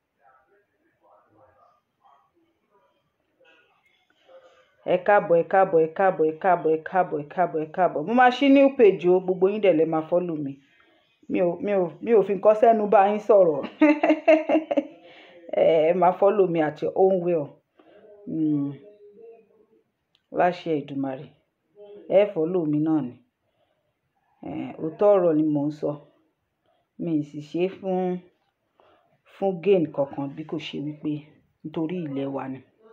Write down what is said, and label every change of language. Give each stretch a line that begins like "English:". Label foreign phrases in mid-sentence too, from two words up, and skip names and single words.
Yoruba: Ẹ káàbọ̀. Mo máa ṣí
English: new page
Yoruba: o, gbogbo yín dẹ̀ lè máa follow mi. Mi ò fi nǹkan sẹ́nu bá yín sọ̀rọ̀. Ẹ máa follow mi
English: at your own will.
Yoruba: Láṣẹ Èdùmàrè. Ẹ follow mi náà ni. Òótọ́ ọ̀rọ̀ ni mò ń sọ. Mi sì ṣe fún gain kankan bí kò ṣe wípé nítorí ilẹ̀ wa ni.